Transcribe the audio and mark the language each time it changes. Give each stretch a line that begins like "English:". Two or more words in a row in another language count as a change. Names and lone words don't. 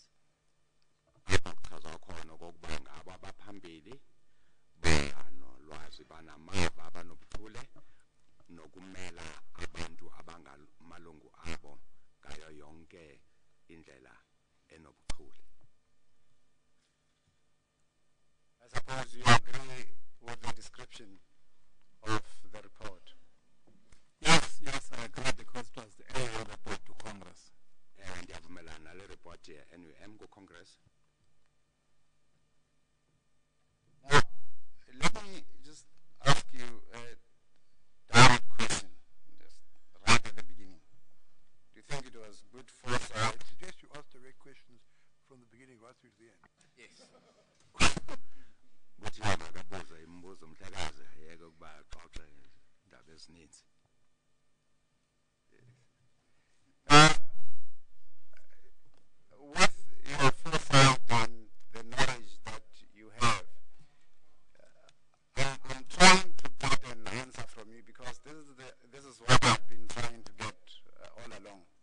Xhosa: Chaza khona okokuba ngabo abaphambili banolwazi banamava abanobuchule nokumela abantu abangamalungu abo ngayo yonke indlela enobuchule.
English: I suppose you agree with the description of the report. Yes, I agree because it was the annual report to Congress.
Xhosa: Ndiyavumelana nale report ye-NUM ku-Congress.
English: Now, let me just ask you a direct question, just right at the beginning. Do you think it was good foresight? I suggest you ask direct questions from the beginning right through to the end. Yes.
Xhosa: Kuthi makabuze imibuzo umhlekazi ayeke ukuba axoxe indaba ezininzi.
English: With your foresight and the knowledge that you have, I'm trying to get an answer from you because this is what I've been trying to get all along.